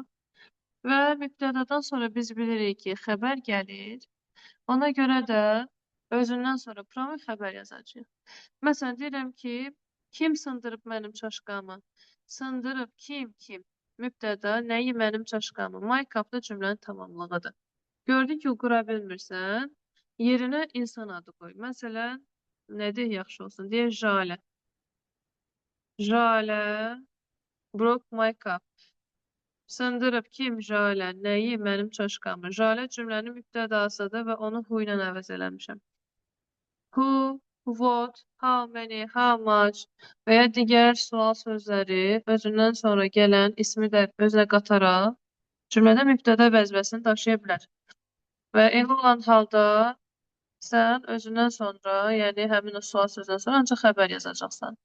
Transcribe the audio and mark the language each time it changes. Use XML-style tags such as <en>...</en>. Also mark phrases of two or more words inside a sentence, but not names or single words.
<az>Və mübtədadan sonra biz bilirik ki, xəbər gəlir. Ona görə də özündən sonra pronoun xəbər yazacağıq. Məsələn, deyirəm ki, kim sındırıb mənim çaşqamı? Sındırıb kim? Mübtəda nəyi mənim çaşqamı?</az> <en>My cup-</en> <az>da cümlənin tamamlığıdır. Gördün ki, qura bilmirsən, yerinə insan adı qoy. Məsələn, nədir yaxşı olsun?</az> <en>Deyək, Jalə. Jalə broke my cup.</en> <az>Sındırıb kim? Jalə. Nəyi? Mənim çaşqamı. Jalə cümlənin mübtədasıdır və onu who ilə əvəz eləmişəm.</az> <en>Who, what, how many, how much</en> <az>və ya digər sual sözləri özündən sonra gələn ismi də özünə qataraq cümlədə mübtəda vəzifəsini daşıya bilər. Və elə olan halda sən özündən sonra, yəni həmin o sual sözündən sonra ancaq xəbər yazacaqsan.</az>